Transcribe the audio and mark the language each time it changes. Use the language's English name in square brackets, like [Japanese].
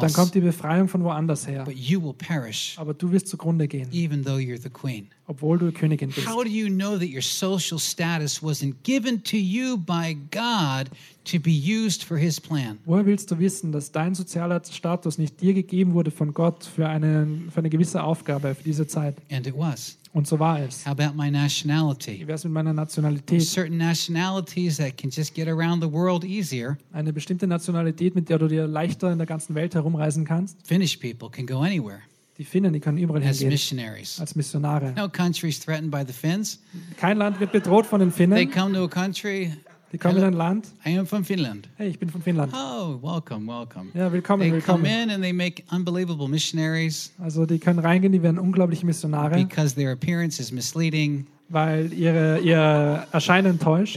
[German] dann kommt die Befreiung von woanders her. [English] But you will perish, [German] aber du wirst zugrunde gehen. [English] Even though you're the queen. [German] Obwohl du Königin bist. [English] How do you know that your social status wasn't given to you by God to be used for his plan? [German] Woher willst du wissen, dass dein sozialer Status nicht dir gegeben wurde von Gott für eine gewisse Aufgabe für diese Zeit? [English] And it was. [German] Und so war es. [English] How about my nationality? [German] Wie wär's mit meiner Nationalität? [English] Certain nationalities that can just get around the world easier. [German] Eine bestimmte Nationalität, mit der du dir leichter in der ganzen Welt herumreisen kannst. [English] Finnish people can go anywhere. [German] Die Finnen, die können überall [English] as [German] hingehen. [English] Missionaries. [German] Als Missionare. [English] No country is threatened by the Finns. [German] Kein Land wird bedroht von den Finnen. [English] They come to a country. [German] Die kommen in ein Land. [English] I am from Finland. [German] Hey, ich bin von Finnland. [English] Oh, welcome, welcome. [German] Ja, willkommen, [English] they [German] willkommen. [English] They come in and they make unbelievable missionaries. [German] Also, die können reingehen, die werden unglaubliche Missionare. [English] Because their appearance is misleading. [German] Weil ihr Erscheinen täuscht.